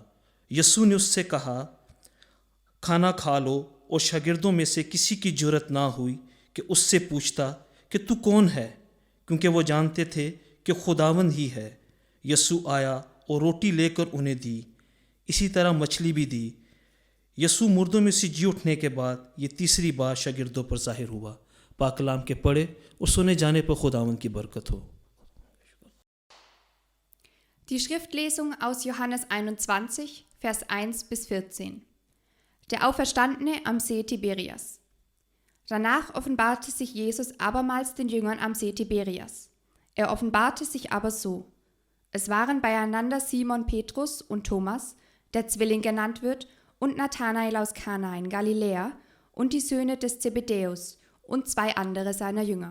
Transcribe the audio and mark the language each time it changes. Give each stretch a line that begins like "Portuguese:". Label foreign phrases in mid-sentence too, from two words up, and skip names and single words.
Urdu: یسوع نے اس سے کہا، کھانا کھا لو، اور شاگردوں میں سے کسی کی جرأت نہ ہوئی کہ اس سے پوچھتا کہ تو کون ہے، کیونکہ وہ جانتے تھے کہ خداوند ہی ہے. یسوع آیا اور روٹی لے کر انہیں دی، اسی طرح مچھلی بھی دی. یسوع مُردوں میں سے جی اٹھنے کے بعد یہ تیسری بار شاگردوں پر ظاہر ہوا. پاک کلام کے پڑھے اور سنے جانے پر خداوند کی برکت ہو.
German: Die Schriftlesung aus Johannes 21, Vers 1 bis 14. Der Auferstandene am See Tiberias. Danach offenbarte sich Jesus abermals den Jüngern am See Tiberias. Er offenbarte sich aber so: Es waren beieinander Simon Petrus und Thomas, der Zwilling genannt wird, und Nathanael aus Kana in Galiläa und die Söhne des Zebedäus und 2 andere seiner Jünger.